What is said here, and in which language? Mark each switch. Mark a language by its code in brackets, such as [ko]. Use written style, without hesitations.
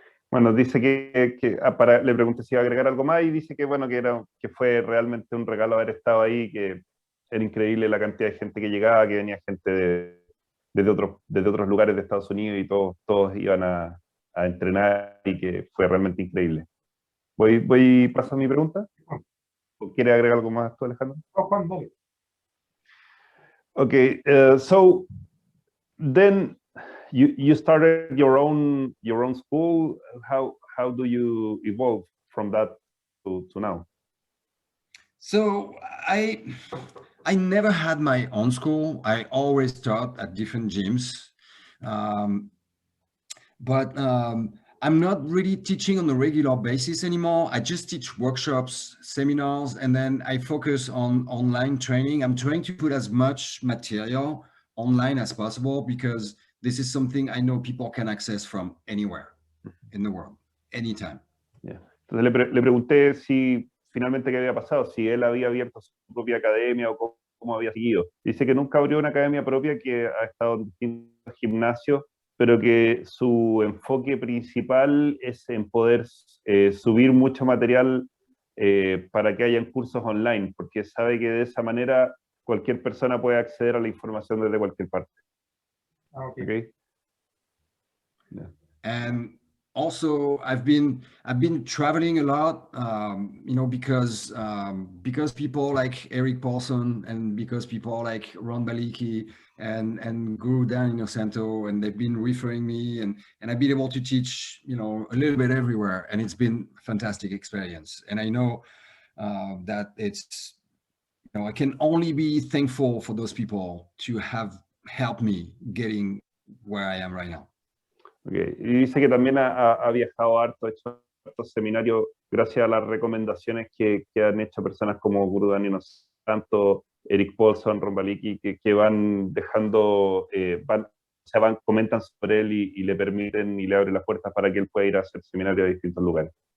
[es] Bueno, dice que le pregunté si iba a agregar algo más, y dice que bueno, que fue realmente un regalo haber estado ahí, que era increíble la cantidad de gente que llegaba, que venía gente desde otros lugares de Estados Unidos, y todos iban a entrenar, y que fue realmente increíble. ¿Voy paso a mi pregunta? ¿O quiere agregar algo más tú, Alejandro? Oh, Juan, dale. [en] Okay, so then you started your own school. How do you evolve from that to now? So I never had my own school. I always taught at different gyms. But I'm not really teaching on a regular basis anymore. I just teach workshops, seminars, and then I focus on online training. I'm trying to put as much material online as possible because this is something I know people can access from anywhere in the world, anytime. Yeah. [es] Entonces le pregunté si finalmente qué había pasado, si él había abierto su propia academia o cómo había seguido. Dice que nunca abrió una academia propia, que ha estado en distintos gimnasios, pero que su enfoque principal es en poder subir mucho material para que hayan cursos online, porque sabe que de esa manera cualquier persona puede acceder a la información desde cualquier parte. [en] Okay. Yeah. And also I've been traveling a lot, you know, because people like Eric Paulson, and because people like Ron Baliki and Guru Dan Innocento, and they've been referring me, and I've been able to teach, you know, a little bit everywhere, and it's been a fantastic experience. And I know that it's, you know, I can only be thankful for those people to have helped me getting where I am right now. Okay. [es] Y dice que también ha viajado harto, ha hecho hartos seminarios gracias a las recomendaciones que han hecho personas como Guru Dan Innocento, Eric Paulson, Ron Baliki, que van dejando, comentan sobre él y le permiten y le abren las puertas para que él pueda ir a hacer seminarios a distintos lugares.